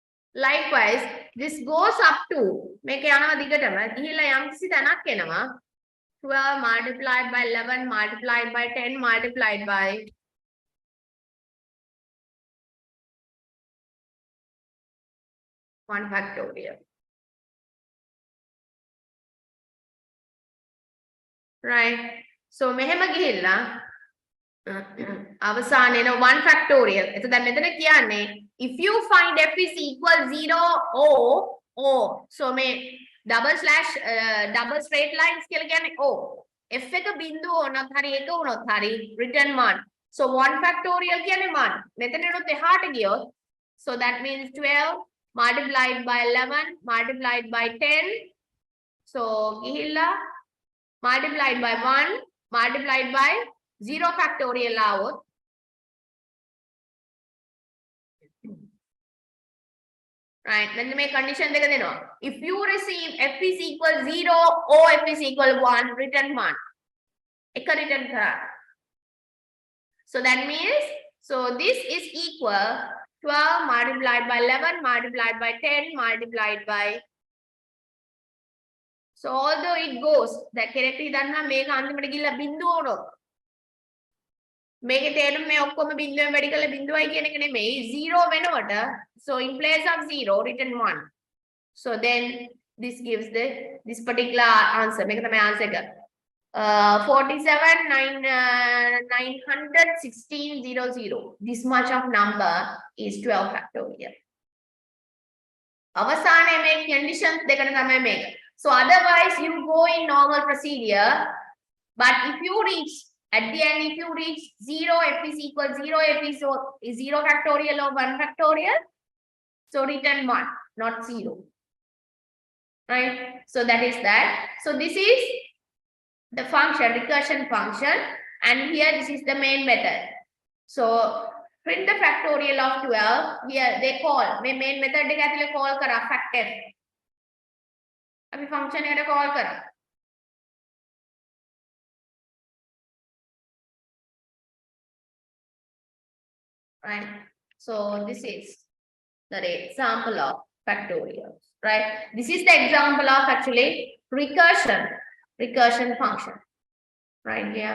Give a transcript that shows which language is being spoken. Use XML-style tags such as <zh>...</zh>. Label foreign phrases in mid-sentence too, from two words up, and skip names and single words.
<en>Likewise, this goes up to</en> <si>මේක යනවා දිගටම ගිහිල්ලා යම්කිසි තැනක් එනවා</si> <en>12 multiplied by 11 multiplied by 10 multiplied by 1 factorial. Right.</en> <si>So මෙහෙම ගිහිල්ලා අවසානයේ 1 factorial. එතකොට දැන් මෙතන කියන්නේ</si> <en>if you find f is equal 0 or so මේ double slash double straight lines</en> <si>කියලා කියන්නේ</si> <en>o f</en> <si>එක බිඳුව වුණත් හරි එක වුණොත් හරි</si> <en>return 1. So 1 factorial කියන්නේ 1.</en> <si>මෙතනට එහාට ගියොත්</si> <en>so that means 12 multiplied by 11 multiplied by 10. So ගිහිල්ලා multiplied by 1 multiplied by 0 factorial out. Right, then make condition</en> <si>දෙක දෙනවා.</si> <en>If you receive f is equal 0 or f is equal 1, return 1.</en> <si>එක return කරා.</si> <en>So that means, so this is equal 12 multiplied by 11 multiplied by 10 multiplied by. So although it goes, that correctly</en> <si>දන්නා මේක අන්තිමට ගිහිල්ලා බිඳුව වුණොත් මේකේ තේරුම මේ ඔක්කොම බිඳුවෙන් වැඩි කරලා බිඳුවයි කියන එක නෙමෙයි 0 වෙනකොට</si> <en>so in place of 0 written 1. So then this gives this particular answer.</en> <si>මේක තමයි answer එක 47,916,00.</si> <en>This much of number is 12 factorial.</en> <si>අවසානයේ මේ conditions දෙකන තමයි මේක.</si> <en>So otherwise you go in normal procedure, but if you reach at the end, if you reach 0, f is equal 0, f is 0 factorial or 1 factorial, so return 1, not 0. Right? So that is that. So this is the function, recursion function, and here this is the main method. So print the factorial of 12. Here they call, my main method</en> <si>එක ඇතුලේ</si> <en>call කරා factor.</en> <si>අපි function එකට call කරා.</si> <en>Right. So this is the example of factorial, right? This is the example of actually recursion function, right here.</en>